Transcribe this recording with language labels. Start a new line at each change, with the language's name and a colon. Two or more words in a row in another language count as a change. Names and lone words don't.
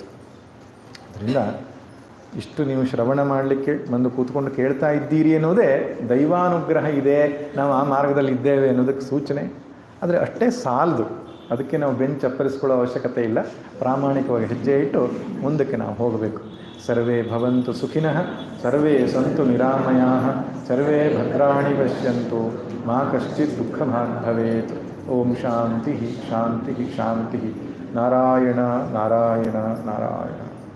Kannada: ಅದರಿಂದ ಇಷ್ಟು ನೀವು ಶ್ರವಣ ಮಾಡಲಿಕ್ಕೆ ಬಂದು ಕೂತ್ಕೊಂಡು ಕೇಳ್ತಾ ಇದ್ದೀರಿ ಅನ್ನೋದೇ ದೈವಾನುಗ್ರಹ ಇದೆ, ನಾವು ಆ ಮಾರ್ಗದಲ್ಲಿ ಇದ್ದೇವೆ ಅನ್ನೋದಕ್ಕೆ ಸೂಚನೆ. ಆದರೆ ಅಷ್ಟೇ ಸಾಲದು, ಅದಕ್ಕೆ ನಾವು ಬೆಂಚ್ ಚಪ್ಪರಿಸ್ಕೊಳ್ಳೋ ಅವಶ್ಯಕತೆ ಇಲ್ಲ. ಪ್ರಾಮಾಣಿಕವಾಗಿ ಹೆಜ್ಜೆ ಇಟ್ಟು ಮುಂದಕ್ಕೆ ನಾವು ಹೋಗಬೇಕು.
Sanskrit: ಸರ್ವೇ ಭವಂತು ಸುಖಿನಃ, ಸರ್ವೇ ಸಂತು ನಿರಾಮಯಾಃ, ಸರ್ವೇ ಭದ್ರಾಣಿ ಪಶ್ಯಂತು, ಮಾ ಕಶ್ಚಿತ್ ದುಃಖಭಾಗ್ ಭವೇತ್. ಓಂ ಶಾಂತಿ ಶಾಂತಿ ಶಾಂತಿ. ನಾರಾಯಣ ನಾರಾಯಣ ನಾರಾಯಣ.